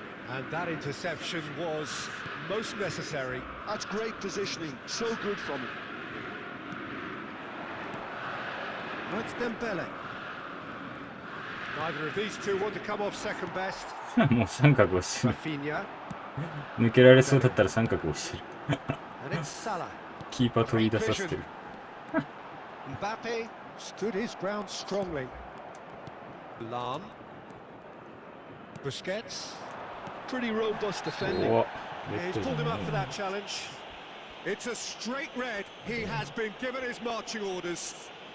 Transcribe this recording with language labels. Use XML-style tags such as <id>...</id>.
<en>And that interception was most necessary. That's great positioning, so good from him. That's Dembele. Neither of these two want to come off second best.</en> <ja>もう三角をしてる。</ja> <en>Rafinha.</en> <ja>抜けられそうだったら三角をしてる。</ja> <en>And it's Salah.</en> <ja>キーパー取り出させてる。</ja> <en>Mbappe stood his ground strongly. Lam. Busquets. Pretty robust defending. お He's pulled him up for that challenge. It's a straight red. He has been given his marching orders.</en>